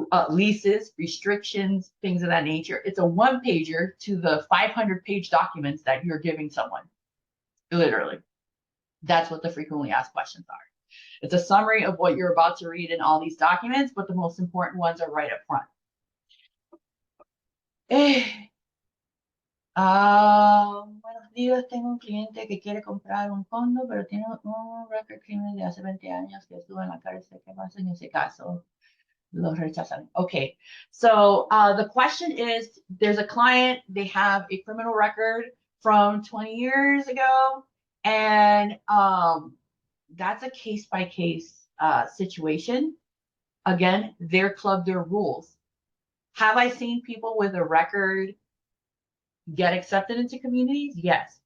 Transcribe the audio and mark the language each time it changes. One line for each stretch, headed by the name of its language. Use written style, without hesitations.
English: leases, restrictions, things of that nature. It's a one pager to the 500-page documents that you're giving someone. Literally. That's what the frequently asked questions are. It's a summary of what you're about to read in all these documents, but the most important ones are right up front.
Spanish: Buenos días, tengo un cliente que quiere comprar un condo, pero tiene un record criminal de hace 20 años que estuvo en la cárcel. ¿Qué pasa en ese caso? Los rechazan.
English: Okay, so the question is, there's a client, they have a criminal record from 20 years ago, and that's a case-by-case situation. Again, their club, their rules. Have I seen people with a record get accepted into communities? Yes.